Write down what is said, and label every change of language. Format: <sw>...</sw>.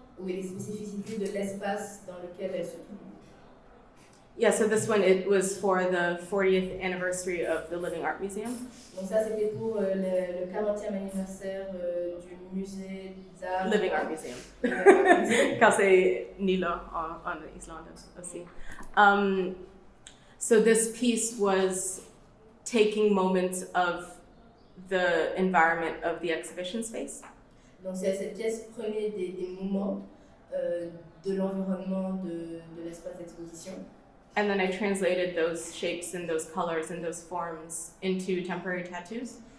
<fr>Oui, les spécificités de l'espace dans lequel elle se trouve.</fr> <en>Yeah, so this one, it was for the 40th anniversary of the Living Art Museum.</en> <fr>Donc ça, c'était pour le 40e anniversaire du musée d'art.</fr> <en>Living Art Museum.</en> <fr>Car c'est Nilo en Islande aussi.</fr> <en>So this piece was taking moments of the environment of the exhibition space.</en> <fr>Donc cette pièce prenait des moments de l'environnement de l'espace d'exposition.</fr> <en>And then I translated those shapes and those colors and those forms into temporary tattoos.</en>